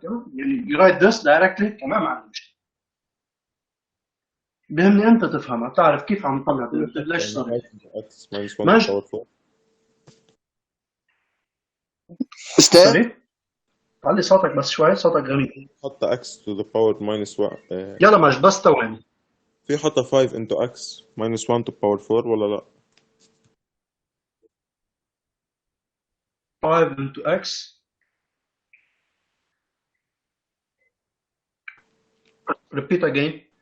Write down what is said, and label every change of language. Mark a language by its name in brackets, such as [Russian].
[English] You write this directly [Arabic] كمان ما عندي مشكلة. بهمني أنت تفهمها، تعرف كيف عم نطلع derivative ليش صار. ماشي. أستاذ؟ علي صوتك بس شوي، صوتك غريب. حط [English] x to the power minus 1. [Arabic] يلا ماجد بس تواني. في حط [English] 5 into x minus 1 to power 4 [Arabic] ولا لا؟ 5 into x repeat again.